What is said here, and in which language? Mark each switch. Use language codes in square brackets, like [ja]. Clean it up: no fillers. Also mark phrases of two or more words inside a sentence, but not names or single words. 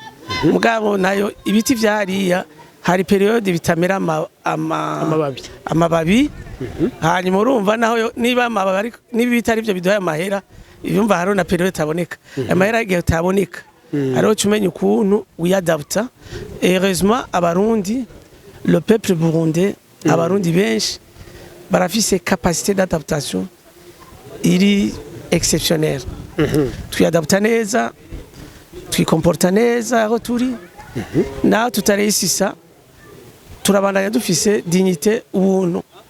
[rn] Mugabo nayo ibiti vyariya hari periode bitamera amababi. Hanyuma urumva naho niba amababi niba bitari byo biduhaye amahera yumva haro na periode taboneka. Amahera igihe taboneka ariho cyumenya ukuntu wiyadapta. Heureusement abarundi [fr] le peuple burundais [rn] abarundi benshi barafise [fr] capacité d'adaptation [rn] iri exceptionnelle. Tuyadapta neza twikomporta neza aho turi naho tutaresisa turabandanya dufise dignité ubuntu.